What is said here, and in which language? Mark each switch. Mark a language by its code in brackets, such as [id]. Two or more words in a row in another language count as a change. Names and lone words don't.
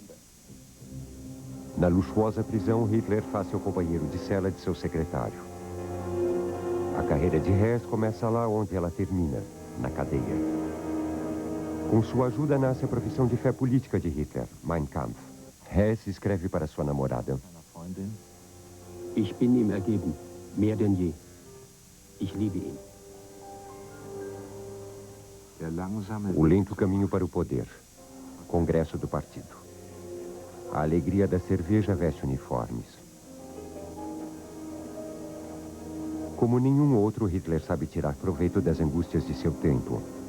[pt] Na luxuosa prisão, Hitler faz seu companheiro de cela de seu secretário. A carreira de Hess começa lá onde ela termina, na cadeia. Com sua ajuda nasce a profissão de fé política de Hitler, Mein Kampf. Hess escreve para sua namorada. [de] Ich bin ihm ergeben, mehr denn je. Ich liebe ihn. [pt] O lento caminho para o poder. Congresso do partido. A alegria da cerveja veste uniformes. Como nenhum outro, Hitler sabe tirar proveito das angústias de seu tempo.